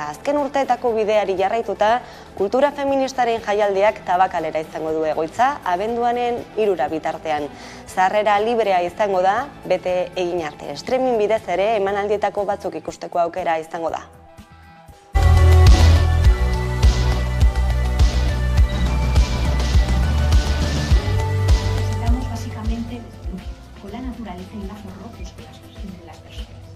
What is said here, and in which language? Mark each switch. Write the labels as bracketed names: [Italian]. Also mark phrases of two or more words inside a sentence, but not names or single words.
[Basque] Azken urteetako bideari jarraituta, kultura feministaren jaialdiak Tabakalera izango du egoitza, abenduanen 3 bitartean. Sarrera librea izango da, bete egin arte. Streaming bidez ere emanaldietako batzuk ikusteko aukera izango da. [Spanish] Con la naturaleza y lazos rotos entre las personas.